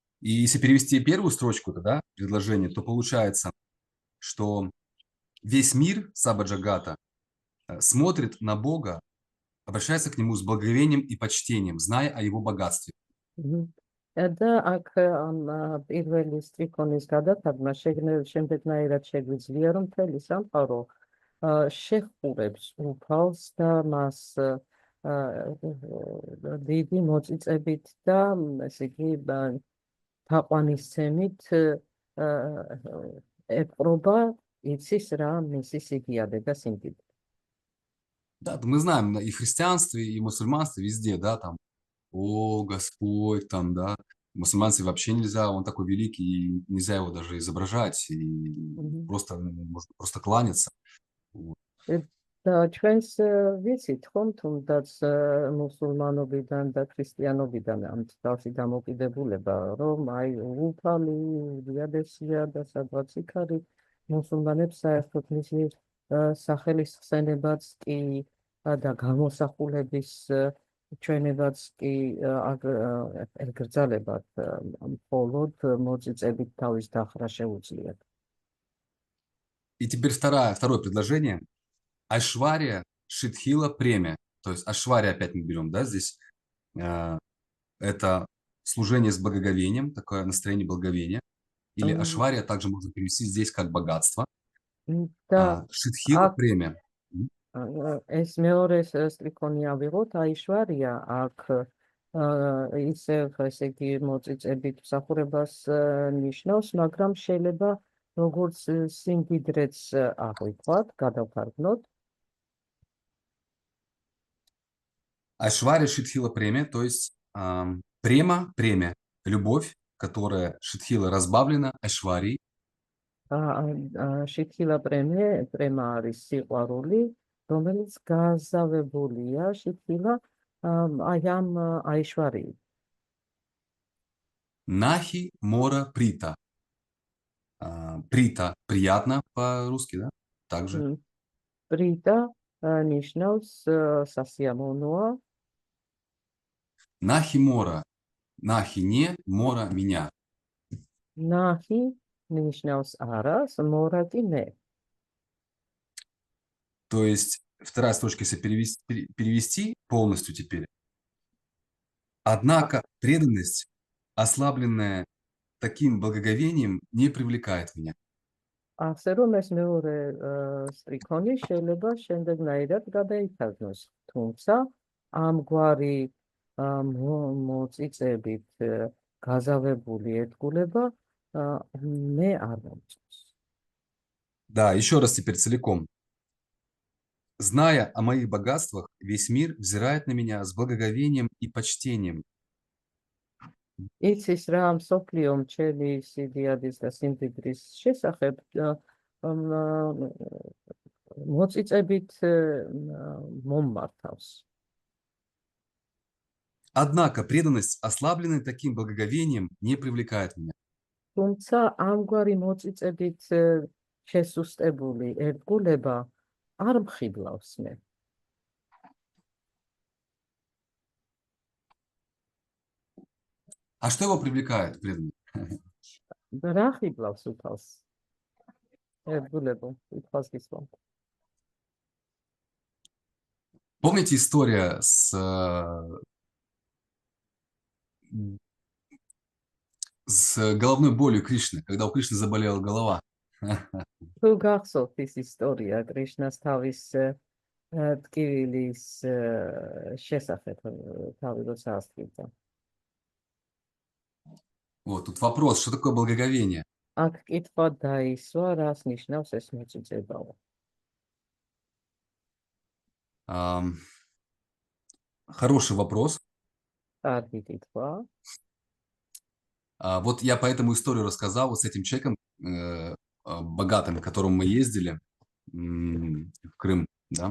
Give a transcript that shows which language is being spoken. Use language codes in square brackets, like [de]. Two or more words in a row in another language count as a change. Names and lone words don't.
[ru] И если перевести первую строчку, да, предложения, то получается, что весь мир Саба Джагата смотрит на Бога, обращается к Нему с благоговением и почтением, зная о Его богатстве. [ka] და აქ ამ პირველი სტრიქონის გადათარგმნა შემდეგნაირად შეგვიძლია, რომ მთელი სამყარო შეხურებს უფალს და მას დიდი მოწიწებით და ესე იგი თაყვანისცემით ეპყრობა, იცის რა მისი სიგიადე და სიმდიდრე. [ru] Да, мы знаем, и в христианстве, и в мусульманстве везде, да, там, о, Господь, там, да. Мусульманстве вообще нельзя, он такой великий, и нельзя его даже изображать, и просто, можно просто кланяться. Вот. [ka] და ჩვენს ვიცით ხომ, თუნდაც მუსულმანობიდან და ქრისტიანობიდან ამ თავში დამოკიდებულება, რომ აი უფალი, უდიადესია და სადღაც იქ არის მუსულმანებს საერთოდ მისი სახელის ხსენებაც კი და გამოსახულების ჩვენებაც კი ეკრძალებათ, მხოლოდ მოწიწებით თავის დახრა შეუძლიათ. [ru] И теперь второе предложение. [bn] ঐশ্বর্য শিথিল প্রেম. [ru] То есть Айшвария опять мы берем, да, здесь. Это служение с благоговением, такое настроение благоговения. Или Айшвария также можно перевести здесь как богатство. [bn] শিথিল প্রেম. [ka] ეს მეორე სტრიქონი ავიღოთ, აიშვარია აქ ისევ ესე იგი მოწიწებით მსახურებას ნიშნავს, მაგრამ შეიძლება როგორც სიმდიდრეც აღვიქვათ, გადავთარგმნოთ. [bn] ঐশ্বর্য শিথিল প্রেম, [ru] то есть премия, любовь, которая Шидхила разбавлена Айшварией. [ka] Шидхила პრემა არის სიყვარული, რომელიც გაზავებულია შიდხილა აი ამ აიშვარიით. [bn] নাহে মোর প্রীত. [ru] Прита приятно по-русски, да? Также. [ka] Прита ნიშნავს სასიამოვნოა. [bn] নাহে মোর. [ru] Нахи не, Мора меня. [ka] Нахи ნიშნავს არას, Мора კი მე. [ru] То есть вторая строчка, если перевести полностью теперь. Однако преданность, ослабленная таким благоговением, не привлекает меня. [ka] ასე რომ ეს მეორე სტრიქონი შეიძლება შემდეგნაირად გადაითარგმნოს. თუმცა ამგვარი მოწიწებით გაზავებული ერთგულება მე არ მომწონს. [ru] Да, еще раз теперь целиком. Зная о моих богатствах, весь мир взирает на меня с благоговением и почтением. [ka] იცის რა მსოფლიო მჩელი სიდიადის და სიმდიდრის შესახებ მოწიწებით მომმართავს. [ru] Однако преданность, ослабленная таким благоговением, не привлекает меня. [ka] თუმცა ამგვარი მოწიწებით შესუსტებული ერთგულება არ მხიბლავს მე. [ru] А что его привлекает, преданный? [ka] რა ხიბლავს უფალს? ერთგულებო, უფალს გისვამ. [ru] Помните история с головной болью Кришны, когда у Кришны заболела голова? [ka] თუ გახსოვთ ის ისტორია კრიშნას თავის ტკივილის შესახებ თავი როცა ასწრებდა. [ru] Вот тут вопрос, что такое благоговение? [ka] აქ კითხვა დაისვა, რას ნიშნავს ეს მოწიწებაო. [ru] Хороший вопрос. [ka] კარგი კითხვა. [ru] Вот я по этому историю рассказал вот с этим человеком богатым, к которому мы ездили в Крым, да?